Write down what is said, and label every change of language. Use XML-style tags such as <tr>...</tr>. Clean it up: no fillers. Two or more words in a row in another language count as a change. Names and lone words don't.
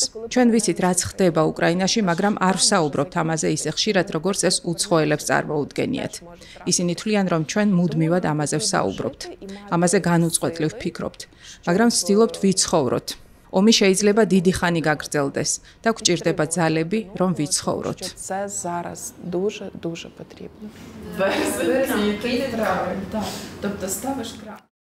<ka>ჩვენ ვიცით, რაც ხდება უკრაინაში, მაგრამ არ ვსაუბრობთ ამაზე ისე ხშირად, როგორც ეს უცხოელებს წარმოუდგენიათ. ისინი თვლიან, რომ ჩვენ მუდმივად ამაზე ვსაუბრობთ. ამაზე განუწყვეტლი ვფიქრობთ, მაგრამ ვცდილობთ ვიცხოვროთ. ომი შეიძლება დიდი ხანი გაგრძელდეს და გვჭირდება ძალები, რომ ვიცხოვროთ.</ka> <uk>Це зараз дуже потрібно. Березень, квітень, травень. Тобто ставиш край.</uk>